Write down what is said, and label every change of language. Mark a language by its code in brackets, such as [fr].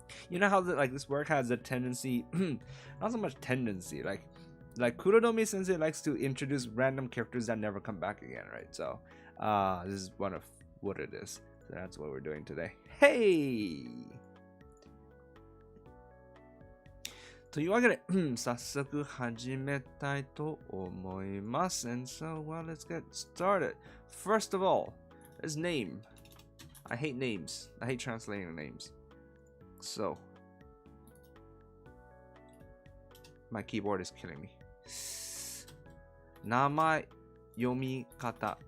[en] You know how this work has a tendency, not so much tendency, like Kuronomi Sensei likes to introduce random characters that never come back again, right? So this is one of what it is. So that's what we're doing today. Hey! [ja] というわけで、早速始めたいと思います。 [en] And so, well, let's get started. First of all, his name. I hate names. I hate translating names. So, my keyboard is killing me. [ja] 名前、読み方.